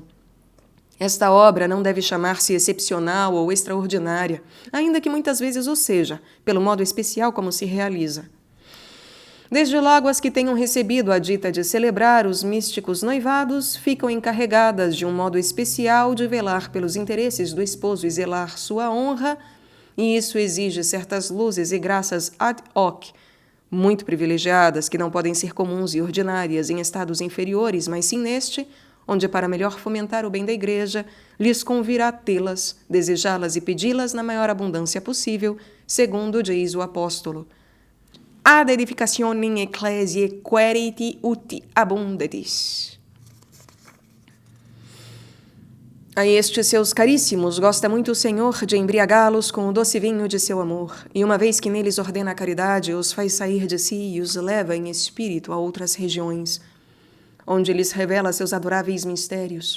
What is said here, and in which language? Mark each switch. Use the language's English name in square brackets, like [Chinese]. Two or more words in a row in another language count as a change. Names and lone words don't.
[Portuguese] Esta obra não deve chamar-se excepcional ou extraordinária, ainda que muitas vezes o seja, pelo modo especial como se realiza. Desde logo as que tenham recebido a dita de celebrar os místicos noivados ficam encarregadas de um modo especial de velar pelos interesses do esposo e zelar sua honra, e isso exige certas luzes e graças [Latin] ad hoc, [Portuguese] muito privilegiadas, que não podem ser comuns e ordinárias em estados inferiores, mas sim neste, onde, para melhor fomentar o bem da Igreja, lhes convirá tê-las, desejá-las e pedi-las na maior abundância possível, segundo diz o apóstolo. [Latin] Ad edificationem ecclesiae queriti uti abundetis. [Portuguese] A estes seus caríssimos gosta muito o Senhor de embriagá-los com o doce vinho de seu amor, e uma vez que neles ordena a caridade, os faz sair de si e os leva em espírito a outras regiões, onde lhes revela seus adoráveis mistérios.